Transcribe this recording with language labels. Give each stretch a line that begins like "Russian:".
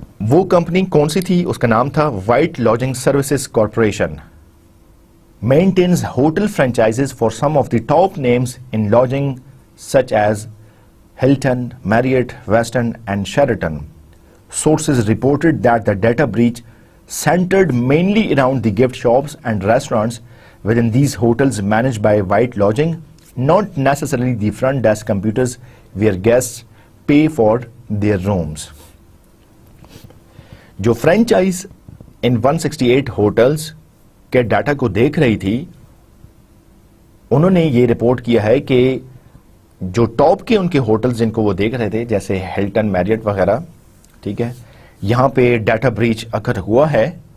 Urdu: وہ کمپنی کون سی تھی؟ اس کا نام تھا white لاڈجنگ services corporation.
English: Maintains hotel franchises for some of the top names in lodging such as Hilton, Marriott, Westin, and Sheraton. Sources reported that the data breach centered mainly around the gift shops and restaurants within these hotels managed by White Lodging, not necessarily the front desk computers where guests pay for their rooms.
Urdu: جو franchise ان 168 hotels کے data کو دیکھ رہی تھی، انہوں نے یہ report کیا ہے کہ جو ٹاپ کے ان کے ہوٹل جن کو وہ دیکھ رہے تھے، جیسے ہلٹن، میریٹ وغیرہ، ٹھیک ہے، یہاں پہ ڈیٹا بریچ اکر ہوا ہے.